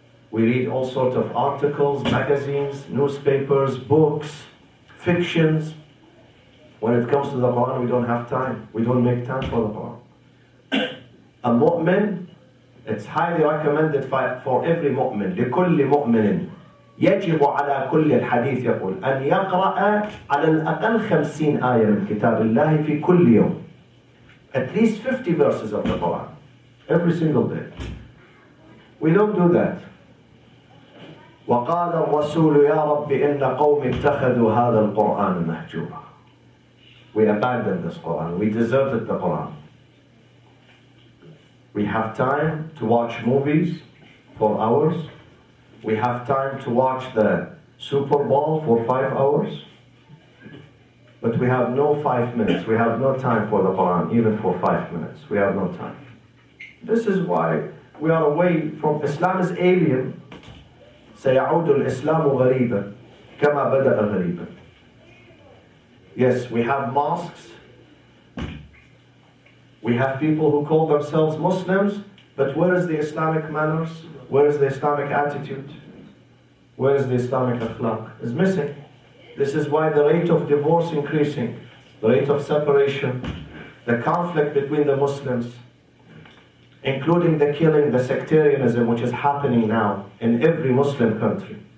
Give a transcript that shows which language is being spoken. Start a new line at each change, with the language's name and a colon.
English: We read all sorts of articles, magazines, newspapers, books, fictions. When it comes to the Quran, we don't have time. We don't make time for the Quran. A mu'min, it's highly recommended for every mu'min.
Arabic: لكل مؤمن يجب على كل الحديث يقول أن يقرأ على الأقل 50 آية من كتاب الله في كل يوم.
English: At least 50 verses of the Quran. Every single day. We don't do that.
Arabic: وقال الرسول يا رب إن قوم اتخذوا هذا القرآن مهجورا.
English: We abandoned this Quran. We deserted the Quran. We have time to watch movies for hours. We have time to watch the Super Bowl for 5 hours. But we have no 5 minutes. We have no time for the Quran, even for 5 minutes. We have no time. This is why we are away from Islam is alien.
Arabic: سيعود الإسلام غريبا كما بدأ غريبا.
English: Yes, we have mosques. We have people who call themselves Muslims, but where is the Islamic manners? Where is the Islamic attitude? Where is the Islamic akhlaq? It's missing. This is why the rate of divorce increasing, the rate of separation, the conflict between the Muslims, including the killing, the sectarianism which is happening now in every Muslim country.